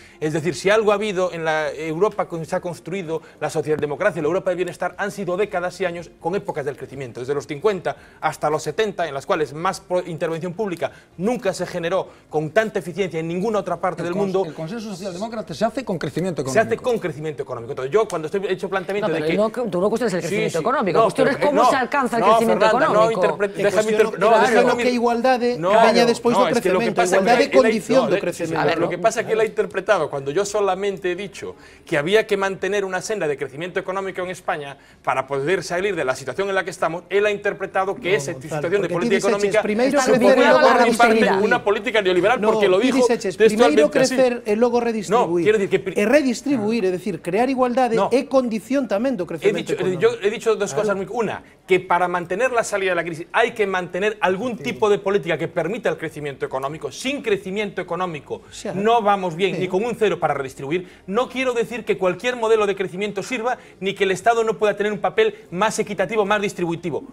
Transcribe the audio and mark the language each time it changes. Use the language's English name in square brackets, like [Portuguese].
[Spanish] Es decir, si algo ha habido en la Europa que se ha construido la socialdemocracia y la Europa del bienestar, han sido décadas y años con épocas del crecimiento, desde los 50 hasta los 70, en las cuales más intervención pública nunca se generó con tanta eficiencia en ninguna otra parte del mundo. El consenso socialdemócrata se hace con crecimiento económico. Se hace con crecimiento económico. Entonces, yo cuando estoy hecho planteamiento de que... tú no cuestiones el crecimiento económico, cuestiones cómo se alcanza el crecimiento económico. [Galician] Déjame que igualdade veña despois do crecemento, igualdade condición do crecemento. [Spanish] A ver, lo que pasa es que él ha interpretado, cuando yo solamente he dicho que había que mantener una senda de crecimiento económico en España para poder salir de la situación en la que estamos, él ha interpretado que esa situación de política económica supone una política neoliberal, porque lo dijo textualmente [Galician] primeiro crecer e logo redistribuir. [Spanish] No, quiero decir que... [Galician] redistribuir, é dicir, crear igualdade é condición tamén do crecemento económico. [Spanish] Yo he dicho dos cosas muy... Una, que para mantener la salida de la crisis hay que mantener algún tipo de política que permita el crecimiento económico. Sin crecimiento económico no vamos bien, ni con un cero para redistribuir. No quiero decir que cualquier modelo de crecimiento sirva, ni que el Estado no pueda tener un papel más equitativo, más distributivo.